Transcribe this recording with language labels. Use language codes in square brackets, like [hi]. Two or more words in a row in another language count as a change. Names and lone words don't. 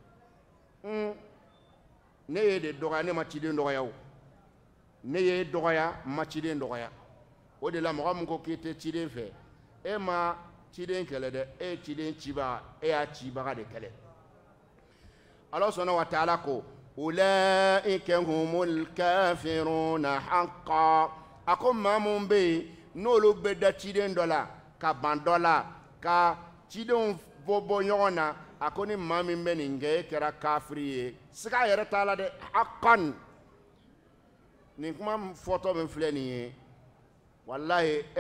[bm] ne ye de dɔgɔya ne ma ciden dɔgɔya o ne ye dɔgɔya n ma ciden dɔgɔya o de la mɔgɔ min ko k'i tɛ ciden fɛ e ma ciden kɛlɛ dɛ e ye ciden cibaga e y'a cibaga de kɛlɛ ala sɔnna [ar] وتعالى [bm] ko [ar] أولئك هم الكافرون حقا [bm] a ko maa mun bɛ yen n'olu bɛ da ciden dɔ la ka ban dɔ la ka cidenw bɔ ɲɔgɔn na a ko ni maa min bɛ nin kɛ e kɛra kafiri ye siga yɛrɛ t'a la dɛ haqqan nin kuma fɔtɔ min filɛ nin ye walahi e